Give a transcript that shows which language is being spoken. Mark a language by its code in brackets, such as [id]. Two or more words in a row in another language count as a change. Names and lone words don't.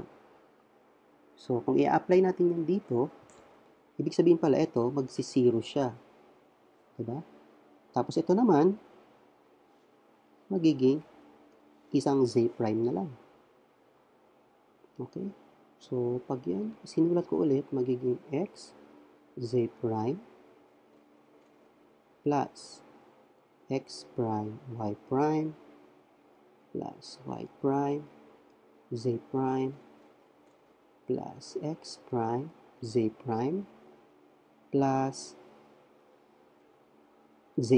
[tl] So, kung i-apply natin yan dito, ibig sabihin pala ito, magsi-0 siya. Diba? Tapos ito naman, magiging isang [en] z prime [tl] na lang. Okay? So, pag yan, sinulat ko ulit, magiging [en] x z prime plus x prime y prime plus y prime z prime plus x prime z prime plus z.